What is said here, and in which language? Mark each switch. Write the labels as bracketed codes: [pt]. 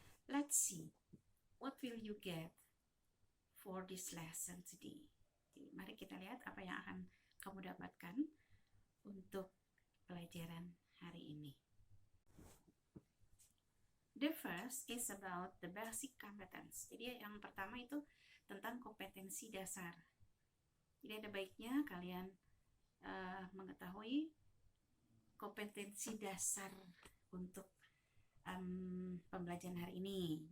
[en] Let's see, what will you get for this lesson today? [id] Jadi, mari kita lihat apa yang akan kamu dapatkan untuk pelajaran hari ini. [en] The first is about the basic competence. [id] Jadi yang pertama itu tentang kompetensi dasar. Jadi ada baiknya kalian mengetahui kompetensi dasar untuk pembelajaran hari ini.